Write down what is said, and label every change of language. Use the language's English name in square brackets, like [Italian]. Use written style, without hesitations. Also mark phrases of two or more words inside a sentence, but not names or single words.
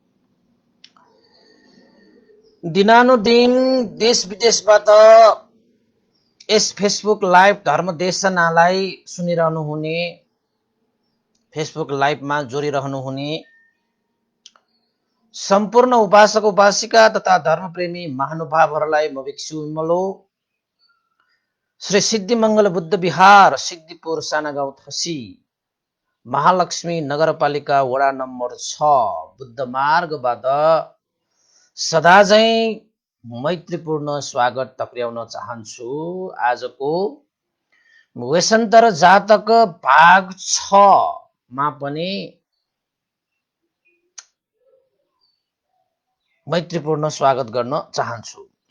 [Nepali] दिनानुदिन देश विदेशबाट यस फेसबुक लाइभ धर्मदेशनालाई सुनिरहनु हुने, फेसबुक लाइभमा जोडिरहनु हुने सम्पूर्ण उपासक उपासिका तथा धर्मप्रेमी महानुभावहरूलाई म भिक्षु विमलो श्री सिद्धिमंगल बुद्ध विहार सिद्धिपुर सानागाउँ थसी महालक्ष्मी नगरपालिका वडा नम्बर 6 बुद्ध मार्गबाट सदाझै मैत्रीपूर्ण स्वागत टक्र्याउन चाहन्छु। आजको वेशन्तर जातक भाग 6 मा पनि मैत्रीपूर्ण स्वागत गर्न चाहन्छु।